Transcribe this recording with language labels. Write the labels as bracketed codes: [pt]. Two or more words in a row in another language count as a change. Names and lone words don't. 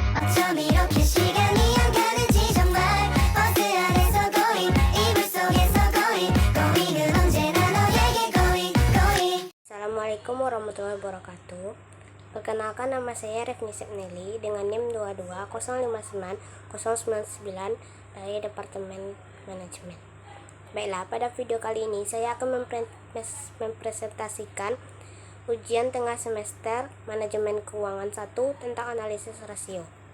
[ko] 이렇게 시간이 안 가는지 정말 버스 안에서 going 이불 속에서 going은 언제나 너에게 going. [ar] السلام عليكم ورحمة الله وبركاته. [id] Perkenalkan, nama saya Revni Sepneli dengan NIM 22059 dari Departemen Manajemen. Baiklah, pada video kali ini saya akan mempresentasikan ujian tengah semester Manajemen Keuangan 1 tentang analisis rasio.